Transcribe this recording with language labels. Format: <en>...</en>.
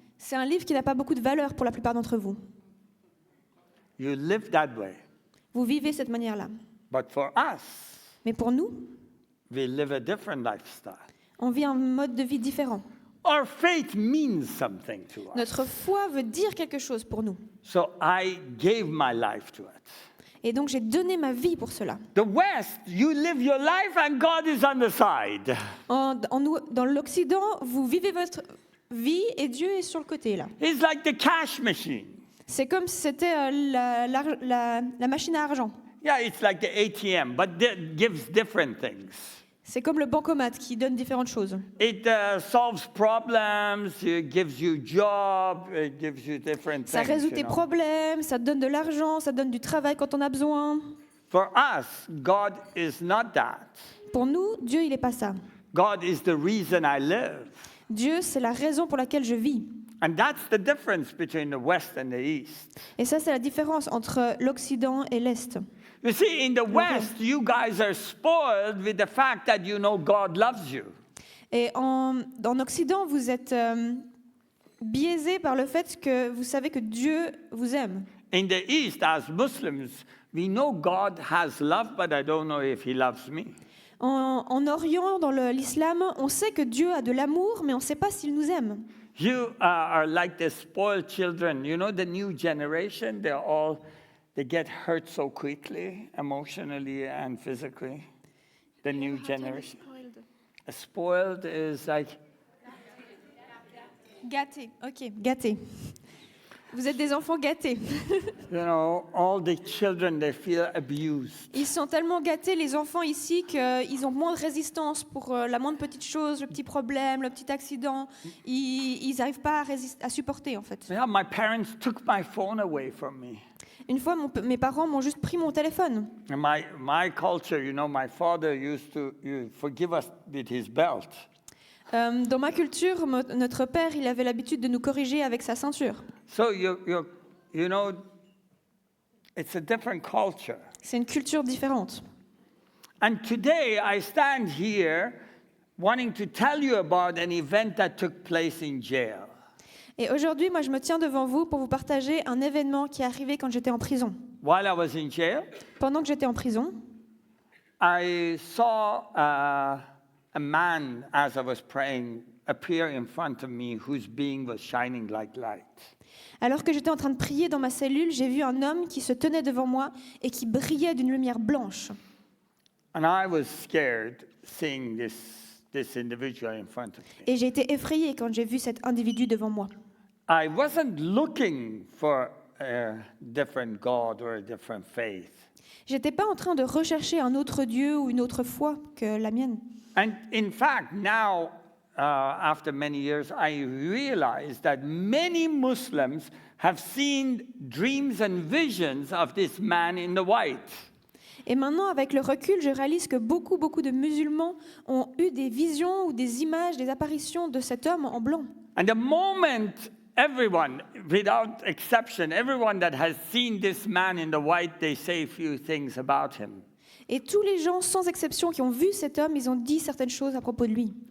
<fr>C'est un livre qui n'a pas beaucoup de valeur pour la plupart d'entre vous.</fr> <en>You live that way.</en> <fr>Vous vivez cette manière-là.</fr> <en>But for us,</en> <fr>Mais pour nous,</fr> <en>we live a different lifestyle.</en> <fr>on vit un mode de vie différent.</fr> <en>Our faith means something to us.</en> <fr>Notre foi veut dire quelque chose pour nous.</fr> <en>So I gave my life to it.</en> <fr>Et donc j'ai donné ma vie pour cela.</fr> <en>The West, you live your life and God is on the side.</en> <fr>Dans l'Occident, vous vivez votre vie et Dieu est sur le côté là.</fr> <en>It's like the cash machine.</en> <fr>C'est comme si c'était la machine à argent.</fr> <en>Yeah, it's like the ATM, but it gives different things.</en> <fr>C'est comme le bancomat qui donne différentes choses.</fr> <en>It solves problems, it gives you job, it gives you different</en> <fr>Ça</fr> <en>things.</en> <fr>résout tes problèmes, ça te donne de l'argent, ça te donne du travail quand on a besoin.</fr> <en>For us, God is not that.</en> <fr>Pour nous, Dieu, il n'est pas ça.</fr> <en>God is the reason I live.</en> <fr>Dieu, c'est la raison pour laquelle je vis.</fr> <en>And that's the difference between the West and the East.</en> <fr>Et ça, c'est la différence entre l'Occident et l'Est.</fr> <en>You see, in the West, you guys are spoiled with the fact that you know God loves you.</en> <fr>Et en Occident, vous êtes biaisé par le fait que vous savez que Dieu vous aime.</fr> <en>In the East, as Muslims, we know God has love, but I don't know if he loves me.</en> <fr>En Orient, dans l'islam, on sait que Dieu a de l'amour, mais on ne sait pas s'il nous aime.</fr> <en>You are like the spoiled children. You know, the new generation, they get hurt so quickly, emotionally and physically. The new generation. Spoiled is like,</en> <fr>Gâté, ok, gâté. Vous êtes des enfants gâtés.</fr> <en>you know, all the children, they feel abused.</en> <fr>Ils sont tellement gâtés, les enfants ici, qu'ils ont moins de résistance pour la moindre petite chose, le petit problème, le petit accident. Ils n'arrivent pas à supporter, en fait.</fr> <en>Yeah, my parents took my phone away from me.</en> <fr>Une fois, mes parents m'ont juste pris mon téléphone.</fr> <en>In my culture, you know, my father used to forgive us with his belt.</en> <fr>Dans ma culture, notre père, il avait l'habitude de nous corriger avec sa ceinture.</fr> <en>So you know, it's a different culture.</en> <fr>C'est une culture différente.</fr> <en>And today I stand here wanting to tell you about an event that took place in jail.</en> <fr>Et aujourd'hui, moi, je me tiens devant vous pour vous partager un événement qui est arrivé quand j'étais en prison.</fr> <en>While I was in jail,</en> <fr>Pendant que j'étais en prison,</fr> <en>I saw a man, as I was praying, appear in front of me whose being was shining like light.</en> <fr>alors que j'étais en train de prier dans ma cellule, j'ai vu un homme qui se tenait devant moi et qui brillait d'une lumière blanche.</fr> <en>And I was scared seeing this individual in front of me.</en> <fr>Et j'ai été effrayée quand j'ai vu cet individu devant moi.</fr> <en>I wasn't looking for a different God or a different faith.</en> <fr>J'étais pas en train de rechercher un autre Dieu ou une autre foi que la mienne.</fr> <en>And in fact, now, after many years, I realize that many Muslims have seen dreams and visions of this man in the white.</en> <fr>Et maintenant, avec le recul, je réalise que beaucoup de musulmans ont eu des visions ou des images, des apparitions de cet homme en blanc.</fr> <en>And the moment everyone, without exception, everyone that has seen this man in the white, they say a few things about him.</en> <fr>Et tous les gens, sans exception, qui ont vu cet homme, ils ont dit certaines choses à propos de lui.</fr>